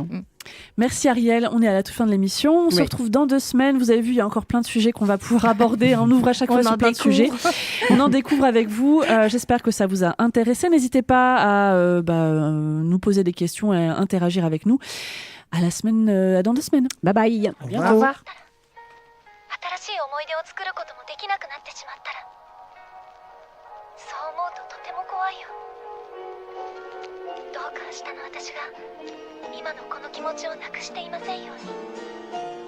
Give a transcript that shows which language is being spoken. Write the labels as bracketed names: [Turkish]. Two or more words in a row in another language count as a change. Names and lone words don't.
[French] Merci Ariel, on est à la toute fin de l'émission. On se retrouve dans 2 semaines. Vous avez vu, il y a encore plein de sujets qu'on va pouvoir aborder. On ouvre à chaque fois sur plein de sujets. On en découvre avec vous. J'espère que ça vous a intéressé. N'hésitez pas à nous poser des questions et à interagir avec nous. À la semaine, dans 2 semaines. [English] Bye bye. [French] Au revoir. [Japanese] 新しい思い出を作ることもできなくなってしまったらそう思うととても怖いよどうか明日の私が今のこの気持ちをなくしていませんように